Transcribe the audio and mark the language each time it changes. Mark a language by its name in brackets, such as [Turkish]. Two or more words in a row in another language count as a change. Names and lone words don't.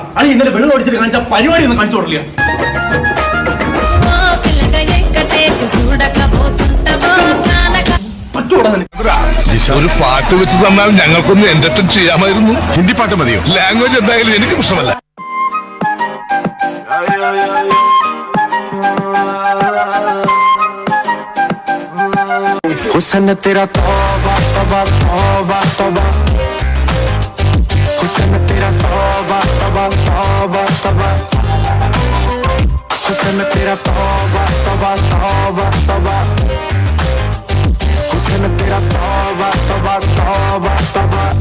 [Malayalam] അത് ഇന്നലെ വെള്ളം ഓടിച്ചിട്ട് കാണിച്ച പരിപാടി ഒന്നും കാണിച്ചു കൊടുക്കില്ല. ഒരു പാട്ട് വെച്ച് തന്നാൽ ഞങ്ങൾക്കൊന്ന് എന്റർടൈൻ ചെയ്യാമായിരുന്നു. ഹിന്ദി പാട്ട് മതിയോ? ലാംഗ്വേജ് എന്തായാലും എനിക്ക് പ്രശ്നമല്ല. [Hindi] हुस्न तेरा तौबा तौबा तौबा तौबा, हुस्न तेरा तौबा तौबा तौबा तौबा, हुस्न तेरा तौबा तौबा तौबा तौबा, हुस्न तेरा तौबा तौबा तौबा तौबा।